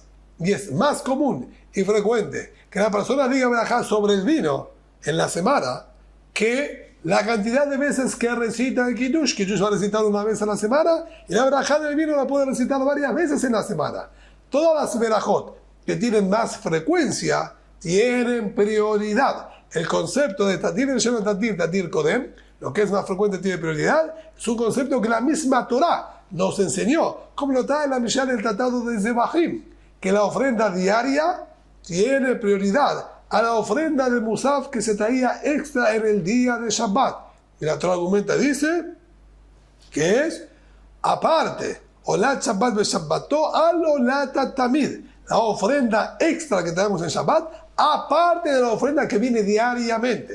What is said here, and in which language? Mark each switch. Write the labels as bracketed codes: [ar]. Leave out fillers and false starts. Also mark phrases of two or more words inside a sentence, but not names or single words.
[es] Y es más común y frecuente que la persona diga verajá sobre el vino en la semana que la cantidad de veces que recita el Kiddush. Kiddush va a recitar una vez a la semana y la verajá del vino la puede recitar varias veces en la semana. Todas las verajot que tienen más frecuencia tienen prioridad. El concepto de [he] תדיר ושאינו תדיר תדיר קודם, [es] lo que es más frecuente tiene prioridad, es un concepto que la misma Torah nos enseñó, como lo trae la Mishnah del Tratado de Zebahim, que la ofrenda diaria tiene prioridad a la ofrenda de Musaf que se traía extra en el día de Shabbat. Y la Torah argumenta, dice que es aparte, [he] עולת שבת בשבתו על עולת תמיד, [es] la ofrenda extra que tenemos en Shabbat, aparte de la ofrenda que viene diariamente.